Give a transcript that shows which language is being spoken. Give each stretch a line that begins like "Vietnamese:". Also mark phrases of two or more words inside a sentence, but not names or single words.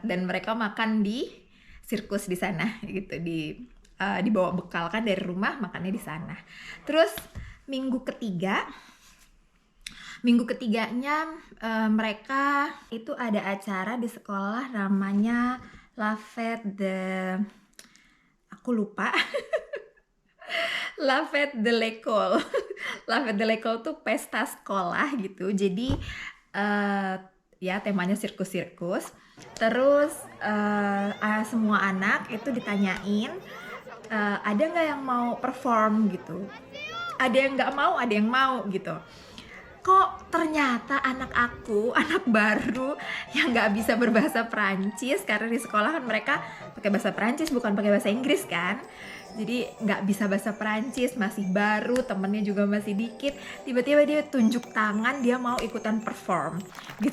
Indonesian: Dan mereka makan di sirkus di sana gitu, dibawa bekal kan dari rumah, makannya di sana. Terus minggu ketiganya mereka itu ada acara di sekolah namanya
French: La Fête de l'école. La Fête de l'école
Indonesian: tuh pesta sekolah gitu. Jadi ya temanya sirkus-sirkus. Terus semua anak itu ditanyain ada nggak yang mau perform gitu. Ada yang nggak mau, ada yang mau gitu. kok ternyata anak aku, anak baru yang nggak bisa berbahasa Perancis, karena di sekolah kan mereka pakai bahasa Perancis bukan pakai bahasa Inggris kan, jadi nggak bisa bahasa Perancis, masih baru, temennya juga masih dikit, tiba-tiba dia tunjuk tangan dia mau ikutan perform gitu.